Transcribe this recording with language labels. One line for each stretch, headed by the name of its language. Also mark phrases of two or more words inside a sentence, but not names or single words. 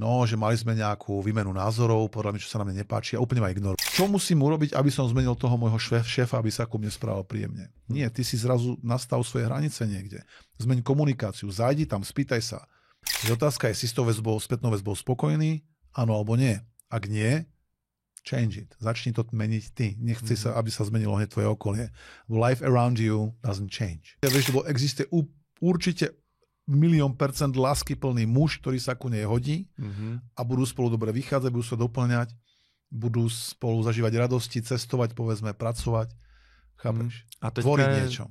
Slovak: No, že mali sme nejakú výmenu názorov, podľa mňa, čo sa na mne nepáči a úplne ma ignorujú. Čo musím urobiť, aby som zmenil toho môjho šéfa, aby sa ku mne správal príjemne? Nie, ty si zrazu nastav svoje hranice niekde. Zmeň komunikáciu, zajdi tam, spýtaj sa. Otázka je, si s tou spätnou väzbou spokojný? Áno alebo nie? Ak nie,
English: change it.
Slovak: Začni to meniť ty. Nechci sa, aby sa zmenilo hneď tvoje okolie.
English: Life around you doesn't change.
Slovak: Ja vieš, lebo existuje určite 1,000,000% láskyplný muž, ktorý sa ku nej hodí a budú spolu dobre vychádzať, budú sa doplňať, budú spolu zažívať radosti, cestovať, povedzme, pracovať. Chápeš? A tvoriť niečo.